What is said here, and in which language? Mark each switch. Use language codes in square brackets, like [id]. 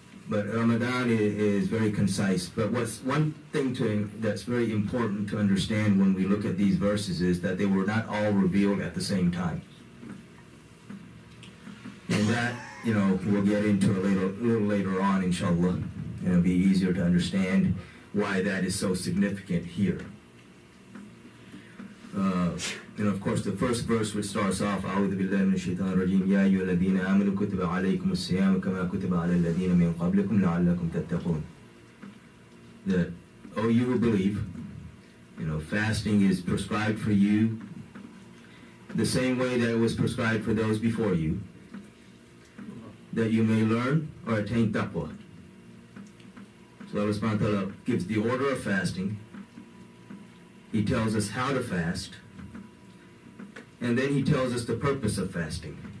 [en] But Ramadan is very concise. But what's one thing that's very important to understand when we look at these verses is that they were not all revealed at the same time. And that, we'll get into a little later on, inshallah. And it'll be easier to understand why that is so significant here. And of course, the first verse which starts off, [ar] أعوذ بالله من الشيطان الرجيم يا أيها الذين آمنوا كتب عليكم الصيام كما كتب على الذين من قبلكم لعلكم تتقون. [en] That, oh, you who believe, fasting is prescribed for you the same way that it was prescribed for those before you, that you may learn or attain taqwa. So Allah subhanahu wa ta'ala gives the order of fasting. He tells us how to fast, and then he tells us the purpose of fasting.